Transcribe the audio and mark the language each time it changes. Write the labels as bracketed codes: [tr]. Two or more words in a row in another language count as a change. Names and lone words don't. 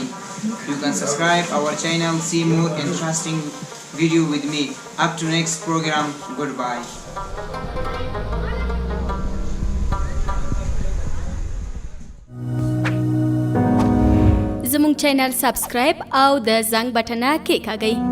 [en] You can subscribe our channel, see more interesting video with me. Up to next program, goodbye. [ps] زموږ چینل سبسکرایب او د زنګ بټنه کېکاږئ.